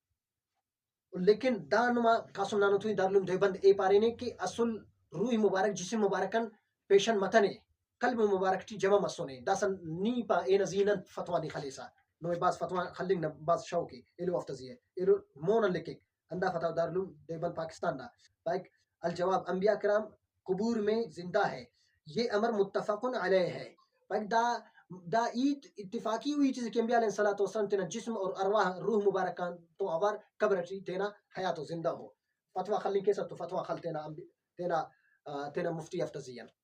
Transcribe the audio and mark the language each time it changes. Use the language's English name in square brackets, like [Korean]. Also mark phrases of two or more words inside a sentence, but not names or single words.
[Brahui] لیکن دا نما قاسم نانوتوی دارالعلوم دیوبند اے پارے نے کہ اصل روح مبارک جسم مبارکن پیشن متنے قلب مبارک ٹی جمع مسونے دا سن نی پا اے نزینن فتوہ دی خلیسا نوے بعض فتوہ خلنگ نا بعض شوکی ایلو افتزی ہے ایلو مون لکک اندہ فتح دارالعلوم دیوبند پاکستان دا پائک [Urdu] الجواب انبیاء کرام قبور میں زندہ ہے یہ امر متفق علیہ ہے [Brahui] پائک دا عید اتفاقی ہوئی چیز کہ انبیاء [Arabic] علیہ الصلوۃ والسلام [Brahui] تینا جسم اور ارواح روح مبارکان تو آوار قبر چی تینا حیات و زندہ ہو فتوہ خلنگ کیسا تو فتوہ خل تینا مفتی افتزیان